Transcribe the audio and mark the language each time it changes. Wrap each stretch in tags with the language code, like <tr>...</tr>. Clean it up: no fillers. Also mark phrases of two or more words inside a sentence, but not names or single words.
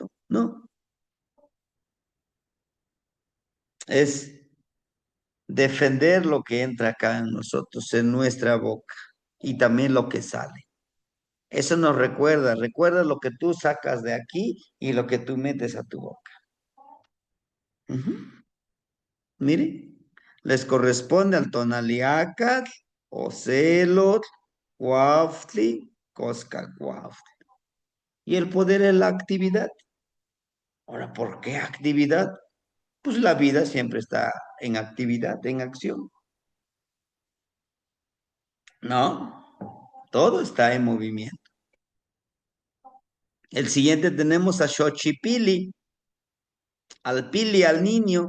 <es>No, es defender lo que entra acá en nosotros, en nuestra boca, y también lo que sale. Eso nos recuerda lo que tú sacas de aquí y lo que tú metes a tu boca. Ujú. Mire, les corresponde al tonaliacat, ocelot, guaftli, coscacuaftli. Y el poder es la actividad. Ahora, ¿por qué actividad? Pues la vida siempre está en actividad, en acción. No, todo está en movimiento. El siguiente tenemos a Xochipili, al pili, al niño.</es>